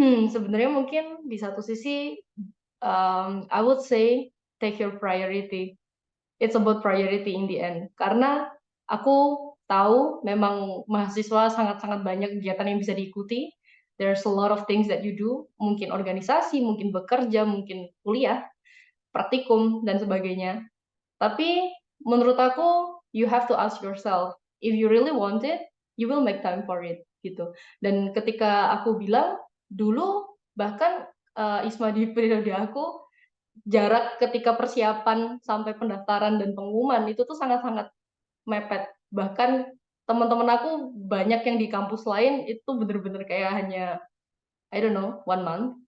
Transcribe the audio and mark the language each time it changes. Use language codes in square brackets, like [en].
[id] Sebenarnya mungkin di satu sisi, [en] I would say take your priority. It's about priority in the end. [id] Karena aku tahu memang mahasiswa sangat-sangat banyak kegiatan yang bisa diikuti. [en] There's a lot of things that you do. [id] Mungkin organisasi, mungkin bekerja, mungkin kuliah, praktikum, dan sebagainya. Tapi menurut aku, [en] you have to ask yourself, if you really want it, you will make time for it, gitu. [id] Dan ketika aku bilang, dulu bahkan ISMA di periode aku, jarak ketika persiapan sampai pendaftaran dan pengumuman itu tuh sangat-sangat mepet. Bahkan teman-teman aku banyak yang di kampus lain itu bener-bener kayak hanya, [en] I don't know, [id] 1 month.